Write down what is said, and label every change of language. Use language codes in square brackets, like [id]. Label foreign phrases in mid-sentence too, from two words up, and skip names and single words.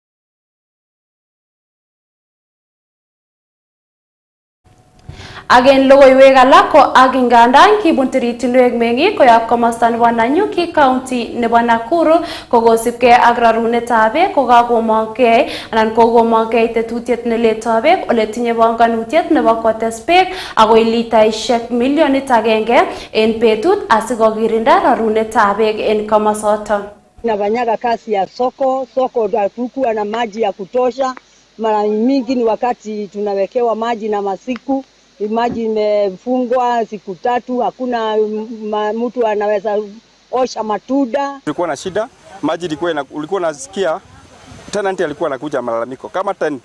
[kln] Again logoiwek alak ko akingandan kibun tiritinwek meng'ik koyob komosta nebo Nanyuki County nebo Nakuru kokosibgei ak rarunetab beek kokakomongkei anan kokomongkei tetutiet neletoi beek ole tinye bonganutiet nebo kotes beek akoi litaishek 1,000,000 en betut asikokirinda rarunetab beek en komosoton. [sw] Nafanyaga kazi ya soko hatukuwa na maji ya kutosha. Mara mingi ni wakati tunawekewa maji na masiku maji imefungwa siku 3, hakuna mtu anaweza osha matunda. Tulikuwa na shida, maji ulikuwa nasikia tenant alikuwa anakuja malalamiko kama tenant.